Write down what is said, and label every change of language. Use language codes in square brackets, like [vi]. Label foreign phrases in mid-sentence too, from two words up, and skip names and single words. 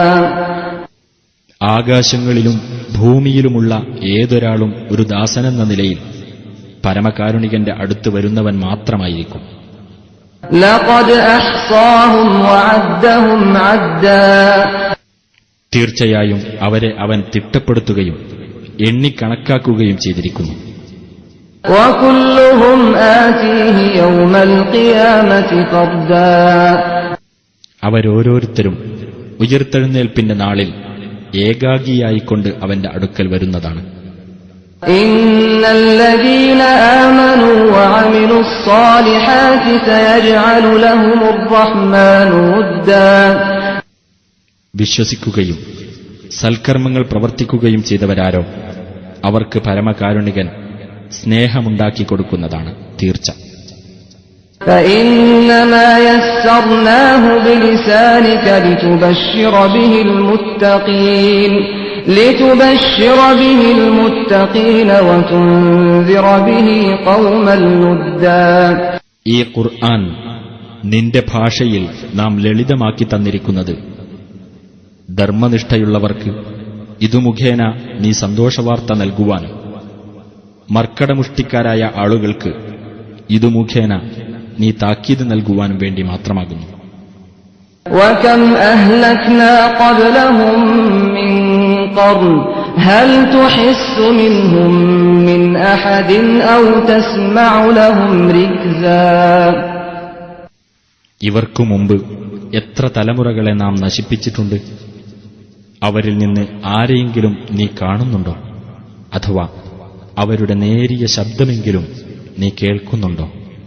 [ml] ആകാശങ്ങളിലും ഭൂമിയിലുമുള്ള ഏതൊരാളും ഒരു ദാസനെന്ന നിലയിൽ പരമകാരുണികന്റെ അടുത്ത് വരുന്നവൻ മാത്രമായിരിക്കും. [ar] لقد أحصاهم وعدهم عدا [ml] തീർച്ചയായും അവരെ അവൻ തിട്ടപ്പെടുത്തുകയും എണ്ണിക്കണക്കാക്കുകയും ചെയ്തിരിക്കുന്നു. [ar] وكلهم آتيه يوم القيامة فردا [ml] അവരോരോരുത്തരും ഉയിർത്തെഴുന്നേൽപ്പിന്റെ നാളിൽ ഏകാഗിയായിക്കൊണ്ട് അവന്റെ അടുക്കൽ വരുന്നതാണ്. [ar] إن الذين آمنوا وعملوا الصالحات سيجعل لهم الرحمن ودا [ml] വിശ്വസിക്കുകയും സൽക്കർമ്മങ്ങൾ പ്രവർത്തിക്കുകയും ചെയ്തവരാരോ അവർക്ക് പരമകാരുണികൻ സ്നേഹമുണ്ടാക്കി കൊടുക്കുന്നതാണ് തീർച്ച. [ar] فإنما يسرناه بلسانك لتبشر به المتقين وتنذر به قوما لدا [ml] ഈ ഖുർആൻ നിന്റെ ഭാഷയിൽ നാം ലളിതമാക്കി തന്നിരിക്കുന്നത് ധർമ്മനിഷ്ഠയുള്ളവർക്ക് ഇതു മുഖേന നീ സന്തോഷവാർത്ത നൽകുവാനും മർക്കടമുഷ്ടിക്കാരായ ആളുകൾക്ക് ഇതു മുഖേന നീ താക്കീത് നൽകുവാനും വേണ്ടി മാത്രമാകുന്നു. [ar] وكم أهلكنا قبلهم من قرن هل تحس منهم من أحد أو تسمع لهم ركزا [ml] ഇവർക്കു മുമ്പ് എത്ര തലമുറകളെ നാം നശിപ്പിച്ചിട്ടുണ്ട്. അവരിൽ നിന്ന് ആരെയെങ്കിലും നീ കാണുന്നുണ്ടോ? അഥവാ അവരുടെ നേരിയ ശബ്ദമെങ്കിലും നീ കേൾക്കുന്നുണ്ടോ?